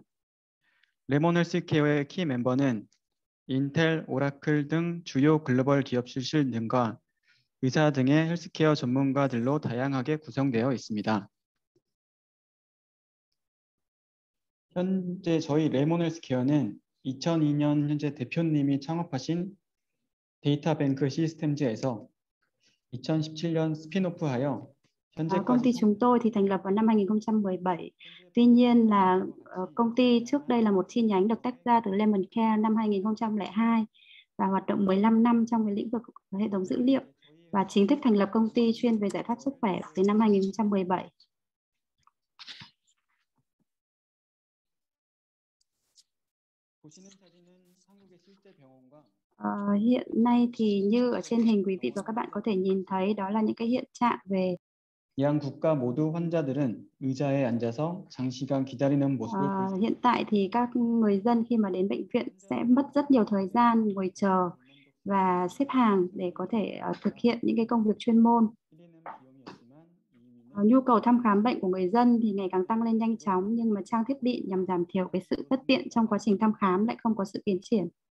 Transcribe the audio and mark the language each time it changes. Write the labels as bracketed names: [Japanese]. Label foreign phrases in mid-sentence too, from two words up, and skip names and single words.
[Korean] 레몬 헬스케어의 키 멤버는 인텔, 오라클 등 주요 글로벌 기업 출신 등과 의사 등의 헬스케어 전문가들로 다양하게 구성되어 있습니다. 현재 저희 레몬 헬스케어는 2002년 현재 대표님이 창업하신 데이터뱅크 시스템즈에서 2017년 스핀오프하여 [Vietnamese] Công ty chúng tôi thì thành lập vào năm 2017. Tuy nhiên là công ty trước đây là một chi nhánh được tách ra từ Lemon Care năm 2002 và hoạt động 15 năm trong cái lĩnh vực hệ thống dữ liệu và chính thức thành lập công ty chuyên về giải pháp sức khỏe từ năm 2017. Hiện nay thì như ở trên hình quý vị và các bạn có thể nhìn thấy đó là những cái hiện trạng về [Korean] 양 국가 모두 환자들은 의자에 앉아서 장시간 기다리는 모습을 볼 수 있습니다. [Vietnamese] Hiện tại thì các người dân khi mà đến bệnh viện sẽ mất rất nhiều thời gian ngồi chờ và xếp hàng để có thể thực hiện những cái công việc chuyên môn. Nhu cầu thăm khám bệnh của người dân thì ngày càng tăng lên nhanh chóng, nhưng mà trang thiết bị nhằm giảm thiểu cái sự bất tiện trong quá trình thăm khám lại không có sự tiến triển.